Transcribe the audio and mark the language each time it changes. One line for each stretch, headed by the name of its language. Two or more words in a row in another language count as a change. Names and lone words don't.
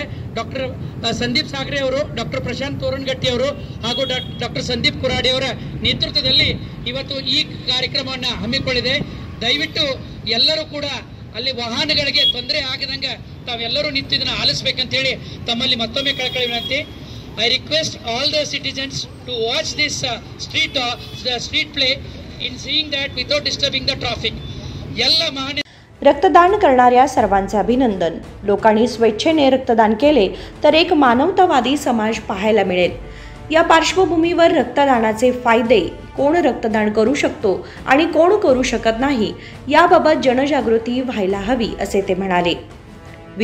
Kannada: ಡಾಕ್ಟರ್ ಸಂದೀಪ್ ಸಾಗರೆ ಅವರು, ಡಾಕ್ಟರ್ ಪ್ರಶಾಂತ್ ತೋರಣಗಟ್ಟಿ ಅವರು ಹಾಗೂ ಡಾಕ್ಟರ್ ಸಂದೀಪ್ ಕುರಾಡಿ ಅವರ ನೇತೃತ್ವದಲ್ಲಿ ಇವತ್ತು ಈ ಕಾರ್ಯಕ್ರಮವನ್ನು ಹಮ್ಮಿಕೊಂಡಿದೆ। ದಯವಿಟ್ಟು ಎಲ್ಲರೂ ಕೂಡ ಅಲ್ಲಿ ವಾಹನಗಳಿಗೆ ತೊಂದರೆ ಆಗದಂಗೆ ತಾವೆಲ್ಲರೂ ನಿಂತು ಇದನ್ನು ಆಲಿಸಬೇಕಂತ ಹೇಳಿ ತಮ್ಮಲ್ಲಿ ಮತ್ತೊಮ್ಮೆ ಕಳಕಳಿ ವಿನಂತಿ।
English: I request all the citizens to watch this street play in seeing that without disturbing the traffic.
Kannada: ಎಲ್ಲ ಮಹಾನ್
Marathi: रक्तदान करणाऱ्या सर्वांचे अभिनंदन। लोकांनी स्वेच्छेने रक्तदान केले तर एक मानवतावादी समाज पाहायला मिळेल। या पार्श्वभूमीवर रक्तदानाचे फायदे, कोण रक्तदान करू शकतो आणि कोण करू शकत नाही याबाबत जनजागृती व्हायला हवी, असे ते म्हणाले।